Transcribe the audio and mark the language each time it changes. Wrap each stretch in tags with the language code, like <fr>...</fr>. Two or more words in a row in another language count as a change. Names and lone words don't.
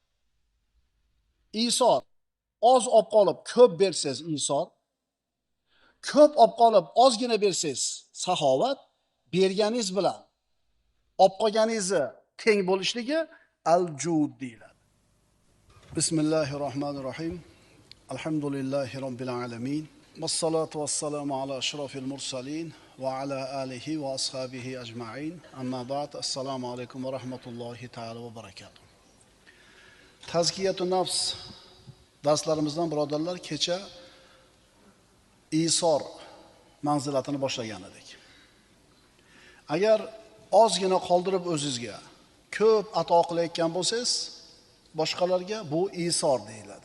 <uz>Isor oz olib qolib ko'p bersangiz isor, ko'p olib qolib ozgina bersangiz saxovat, berganingiz bilan olib qolganingizni teng bo'lishligi al-jud deyiladi.</uz> <ar>بسم الله الرحمن الرحيم. الحمد لله رب العالمين والصلاة والسلام على أشرف المرسلين وعلى آله وأصحابه أجمعين. أما بعد. السلام عليكم ورحمة الله تعالى وبركاته. تزكية النفس</ar> <uz>darslarimizdan birodarlar kecha isor manzilatini boshlagan edik. Agar ozgina qoldirib o'zingizga ko'p ato qilayotgan bo'lsangiz, boshqalarga bu isor deyiladi.</uz>